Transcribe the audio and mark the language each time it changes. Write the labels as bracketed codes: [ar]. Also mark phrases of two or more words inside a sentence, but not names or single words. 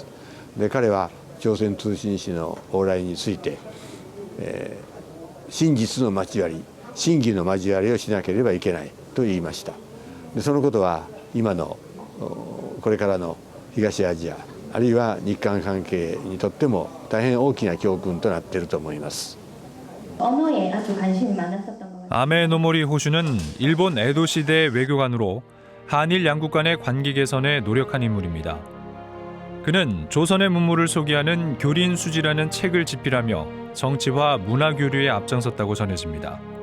[ja] で彼は朝鮮通信使の往来について、真実の交わり、真偽の交わりをしなければいけないと言いました。でそのことは今のこれからの東アジアあるいは日韓関係にとっても大変大きな教訓となっていると思います。 [ko] 언어에 아주 관심이 많았었던 것 같아요. 아메노모리 호슈는 일본 에도 시대의 외교관으로 한일 양국 간의 관계 개선에 노력한 인물입니다. 그는 조선의 문물을 소개하는 교린수지라는 책을 집필하며 정치와 문화 교류에 앞장섰다고 전해집니다.